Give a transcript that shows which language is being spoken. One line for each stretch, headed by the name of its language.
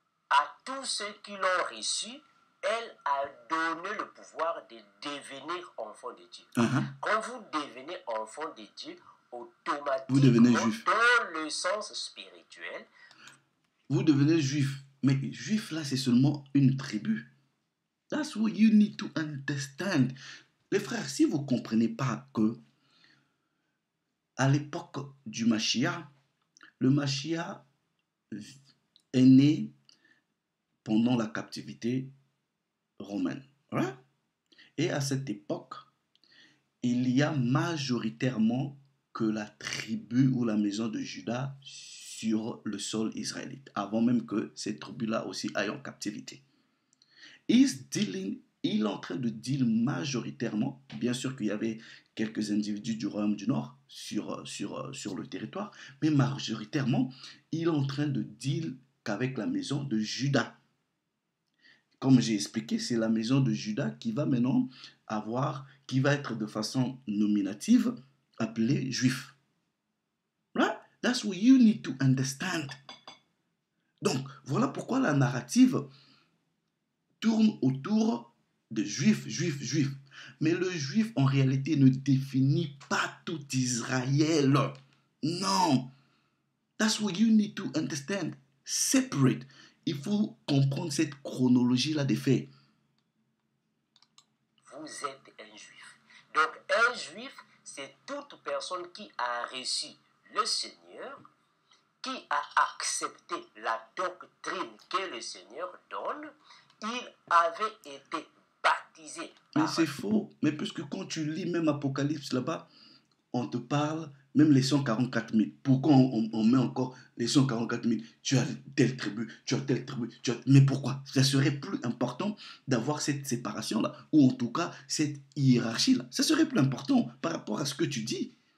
French: À tous ceux qui l'ont reçu, elle a donné le pouvoir de devenir enfant de Dieu. Quand vous devenez enfant de Dieu, automatiquement, vous devenez juif. Dans le sens spirituel, vous devenez juif. Mais juif, là, c'est seulement une tribu.
English: That's what you need to understand.
French: Les frères, si vous ne comprenez pas que à l'époque du Mashiach, le Mashiach est né pendant la captivité romaine. Right? Et à cette époque, il y a majoritairement que la tribu ou la maison de Juda sur le sol israélite, avant même que cette tribu-là aussi aille en captivité. Il est en train de deal majoritairement, bien sûr qu'il y avait quelques individus du royaume du Nord sur le territoire, mais majoritairement, il est en train de deal qu'avec la maison de Juda. Comme j'ai expliqué, c'est la maison de Juda qui va maintenant qui va être de façon nominative appelée juif. Right?
English: That's what you need to understand.
French: Donc, voilà pourquoi la narrative tourne autour de juifs, juifs, juifs. Mais le juif, en réalité, ne définit pas tout Israël. Non.
English: That's what you need to understand. Separate.
French: Il faut comprendre cette chronologie-là des faits. Vous êtes un juif. Donc, un juif, c'est toute personne qui a reçu le Seigneur, qui a accepté la doctrine que le Seigneur donne. Il avait été baptisé. Mais c'est faux. Mais puisque quand tu lis même Apocalypse là-bas, on te parle, même les 144 000. Pourquoi on met encore les 144 000? Tu as telle tribu, tu as telle tribu. Mais pourquoi? Ça serait plus important d'avoir cette séparation-là, ou en tout cas cette hiérarchie-là. Ça serait plus important par rapport à ce que tu dis.